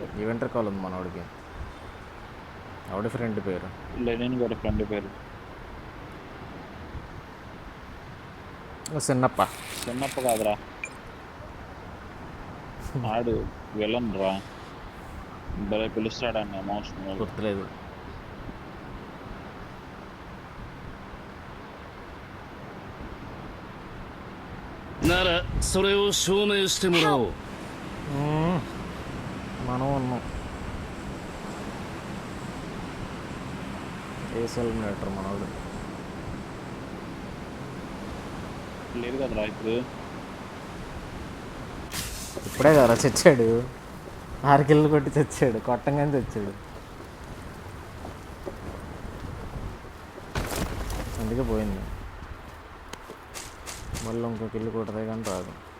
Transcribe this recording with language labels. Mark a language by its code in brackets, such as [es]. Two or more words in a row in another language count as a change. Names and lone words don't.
[te] ఈవెంటర్ కాల్ ఉంది మనవాడికి ఎవడి ఫ్రెండ్ పేరు లెనిన్ గారి ఫ్రెండ్ పేరు చిన్నప్ప చిన్నప్ప కాదురా ఆడు విలన్ రా భలే పిలుస్తాడని ఎమోషనల్ గుర్తులేదు [ja] ならそれを証明してもらおう [te] మనం ఉన్నాం ఏసెలిమినేటర్ మనవాడు లేదు కదరా ఇప్పుడు ఇప్పుడే కదా చచ్చాడు 6 కిల్లు కొట్టి చచ్చాడు కొట్టంగానే చచ్చాడు అందుకే పోయింది మళ్ళీ ఇంకో కిల్లు కొట్టదే కానీ రాదు